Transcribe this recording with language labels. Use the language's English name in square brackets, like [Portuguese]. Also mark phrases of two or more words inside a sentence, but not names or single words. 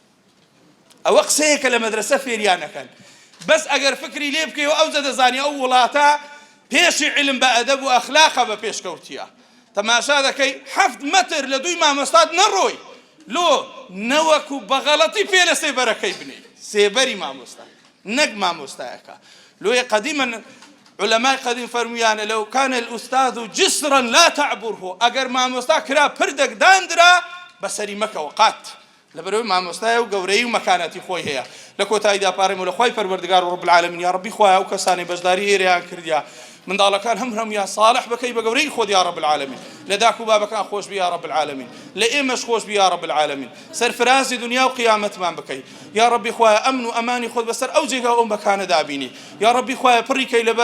[Central Kurdish] ئەوە قسەیەکە لە مەدرسە فێریانەکەن بەس ئەگەر فکری لێ بکەیەوە ئەو دەزانی ئەو وڵاتە پێشی علم بە ئەدەب و ئەخلاقە بە پێشکەوتیە تەماشا دەکەی 7 مەتر لە دووی مامۆستات نەڕۆی لۆ نەوەکو بە غەڵەتی پێ لە سێبەرەکەی بنێ سێبەری مامۆستا نەک مامۆستایەکە لۆیە قەدیمەن علماء قدیم فرمویانە [Arabic] لو كان الأستاذ جسرا لا تعبره [Central Kurdish] ئەگەر مامۆستا کرا پردەک دانرا بەسەری مەکەوە قات لەبەرەوەی مامۆستایە و گەورەی و مەکانەتی خۆی هەیە لە کۆتاییدا پارێمەوە لە خوای پەروەردگار و رب [Arabic] العالمین یا ربی [Central Kurdish] خوایە ئەو کەسانی بەشداری ئێرەیان کردیا منداڵەکان هەمویان صالح بکەی بە گەورەی خۆت [Arabic] یا رب العالمین [Central Kurdish] لە داک و بابەکان خۆش بی [Arabic] یا رب العالمین [Central Kurdish] لە ئێمەش خۆش بی [Arabic] یا رب العالمین [Central Kurdish] سەرفرازی دنیا و قیامەتمان بکەی [Arabic] یا ربی [Central Kurdish] خوایە ئەمن و ئەمانی خۆت بەسەر ئەو جێگا ئەو مەکانە دابینی [Arabic] یا ربی [Central Kurdish] خوایە پڕیکەی لە